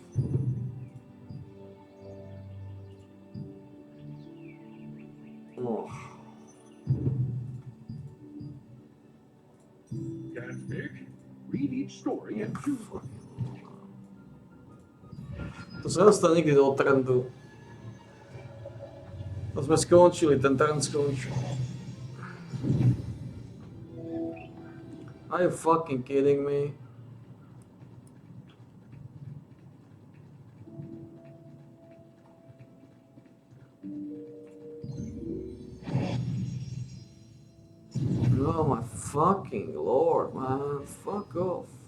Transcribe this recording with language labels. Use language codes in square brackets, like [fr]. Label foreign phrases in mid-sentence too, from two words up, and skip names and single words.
[en] Oh. Can't speak? Read each story and choose one. [sk] To sa nedostane nikdy do trendu. To sme skončili, ten trend skončil. [en] Are you fucking kidding me? Oh my fucking lord, man. Fuck off.